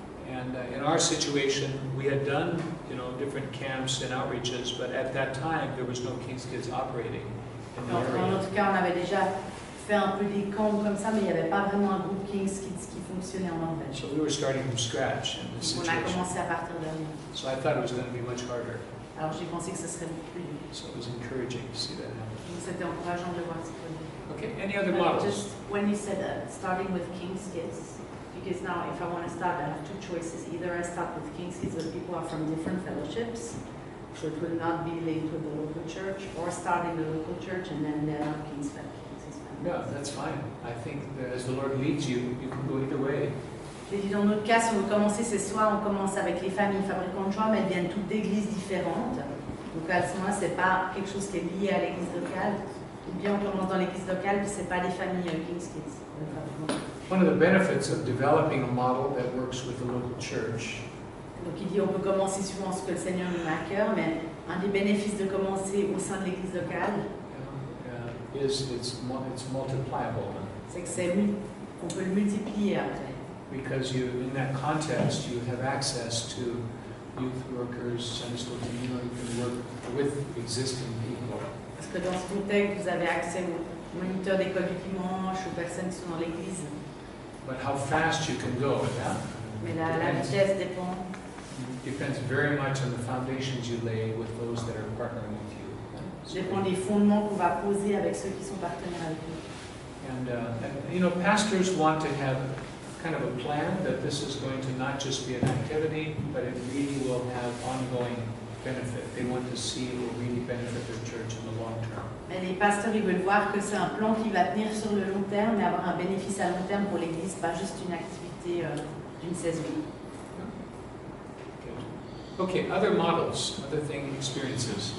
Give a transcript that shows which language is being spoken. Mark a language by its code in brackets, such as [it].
[en] And in our situation, we had done, you know, different camps and outreaches, but at that time there was no King's Kids operating in the [fr] En [en] area. [fr] notre cas, on avait déjà fait un peu des camps comme ça, mais il n'y avait pas vraiment un groupe King's Kids qui fonctionnait en Norvège. [en] So we were starting from scratch in this [fr] Donc on a [en] situation. [fr] commencé à partir de rien. [en] So I thought it was going to be much harder. [fr] Alors j'ai pensé que ce serait beaucoup plus dur. [en] So it was encouraging to see that happen. [fr] Donc c'était encourageant de voir ce qu'on dit. [en] Okay, any other models? Just when you said starting with King's Kids, because now if I want to start, I have two choices. Either I start with King's Kids where people are from different fellowships, so it will not be linked with the local church, or start in the local church and then they're not King's Kids family. Yeah, that's fine. I think that as the Lord leads you, you can go either way. [fr] J'ai dit dans notre cas, si on veut commencer, c'est soit on commence avec les familles fabricants de joie, mais elles viennent toutes d'églises différentes. Donc à ce moment-là, c'est pas quelque chose qui est lié à l'église locale. Ou bien on commence dans l'église locale, puis c'est pas des familles King's Kids. [en] One of the benefits of developing a model that works with the local church [fr] Donc il dit on peut commencer suivant ce que le Seigneur nous met à cœur, mais un des bénéfices de commencer au sein de l'église locale, [en] is it's multipliable. [fr] c'est que on peut le multiplier après. [en] Because you, in that context, you have access to youth workers, Sunday school team, you know, you can work with existing people. [fr] Parce que dans ce contexte, vous avez accès aux moniteurs d'école du dimanche, aux personnes qui sont dans l'église. [en] But how fast you can go, yeah? [fr] Mais la vitesse dépend. [en] Depends very much on the foundations you lay with those that are partnering with you. [fr] Dépend des fondements qu'on va poser avec ceux qui sont partenaires avec nous. [en] And you know, pastors want to have kind of a plan that this is going to not just be an activity, but it really will have ongoing benefit. They want to see it will really benefit their church in the long term. [fr] Mais les pasteurs, ils veulent voir que c'est un plan qui va tenir sur le long terme et avoir un bénéfice à long terme pour l'Église, pas juste une activité d'une saison. [en] Okay, other models, other thing, experiences.